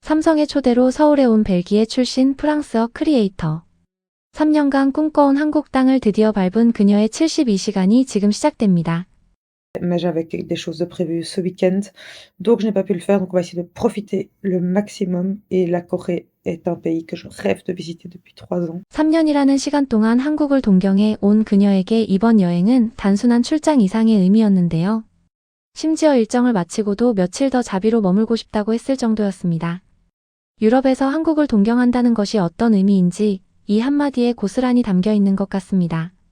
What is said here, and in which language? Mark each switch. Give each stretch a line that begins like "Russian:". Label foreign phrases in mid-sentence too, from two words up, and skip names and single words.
Korean: 삼성의 초대로 서울에 온 벨기에 출신 프랑스어 크리에이터. 3년간 꿈꿔온 한국 땅을 드디어 밟은 그녀의 72시간이 지금 시작됩니다.
French: Mais j'avais des choses de prévues ce week-end, donc je n'ai pas pu le faire. Donc on va essayer de profiter le maximum. Et la Corée est un pays que je rêve de visiter depuis 3 ans.
Korean: 3년이라는 시간 동안 한국을 동경해 온 그녀에게 이번 여행은 단순한 출장 이상의 의미였는데요. 심지어 일정을 마치고도 며칠 더 자비로 머물고 싶다고 했을 정도였습니다. 유럽에서 한국을 동경한다는 것이 어떤 의미인지 이 한마디에 고스란히 담겨 있는 것 같습니다.